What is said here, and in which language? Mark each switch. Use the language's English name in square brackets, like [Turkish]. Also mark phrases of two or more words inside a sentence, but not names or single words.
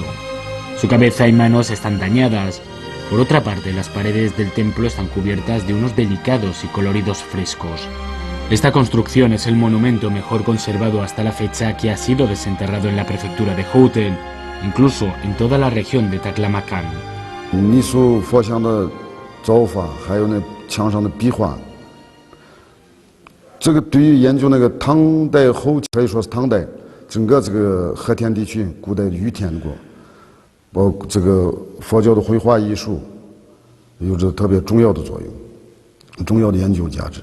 [Spanish] Su cabeza y manos están dañadas. Por otra parte, las paredes del templo están cubiertas de unos delicados y coloridos frescos. Esta construcción es el monumento mejor conservado hasta la fecha que ha sido desenterrado en la prefectura de Houten, incluso en toda la región de Taklamakan. [Chinese] 泥塑佛像的造法，还有那墙上的壁画，这个对于研究那个唐代后期，可以说是唐代整个这个和田地区古代玉田国，包括这个佛教的绘画艺术，有着特别重要的作用，重要的研究价值。